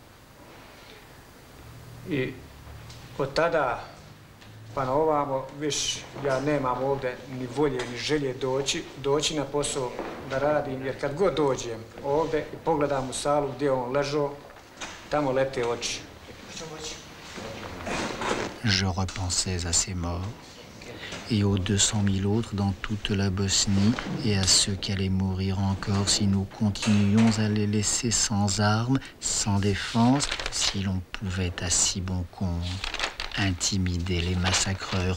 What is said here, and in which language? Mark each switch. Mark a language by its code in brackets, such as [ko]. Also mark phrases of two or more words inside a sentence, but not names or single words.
[bs] I od tada pa na ovamo, viš, ja nemam ovdje ni volje, ni želje doći na posao da radim, jer kad god dođem ovdje i pogledam u salu gdje on ležao, tamo lete oči. [fr] Je repensais à ces morts et aux 200 000 autres dans toute la Bosnie et à ceux qui allaient mourir encore si nous continuions à les laisser sans armes, sans défense, si l'on pouvait à si bon compte intimider les massacreurs.